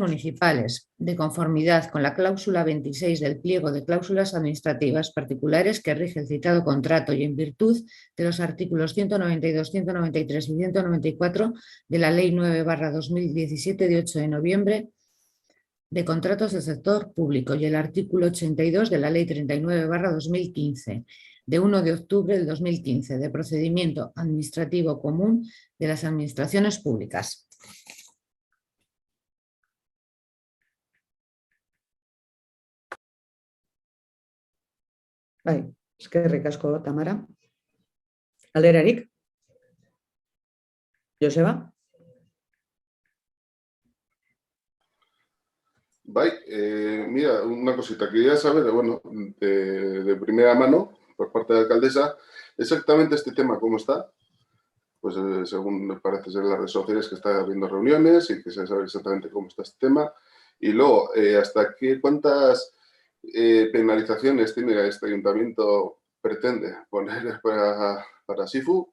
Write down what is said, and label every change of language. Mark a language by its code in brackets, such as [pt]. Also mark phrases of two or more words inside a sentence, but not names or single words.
[es] municipales, de conformidad con la cláusula 26 del pliego de cláusulas administrativas particulares que rige el citado contrato y en virtud de los artículos 192, 193 y 194 de la Ley 9/2017 de 8 de noviembre de contratos del sector público y el artículo 82 de la Ley 39/2015 de 1 de octubre del 2015 de procedimiento administrativo común de las administraciones públicas. [eu] Bai, eskerrik asko, Tamara. Alderarik? Joseba? Bai, [es] mira, una cosita. Quería saber, bueno, de primera mano, por parte de la alcaldesa, exactamente este tema, ¿cómo está? Pues según me parece ser en las redes sociales que está habiendo reuniones y que se sabe exactamente cómo está este tema. Y luego, ¿cuántas penalizaciones tiene este ayuntamiento pretende poner para Sifu?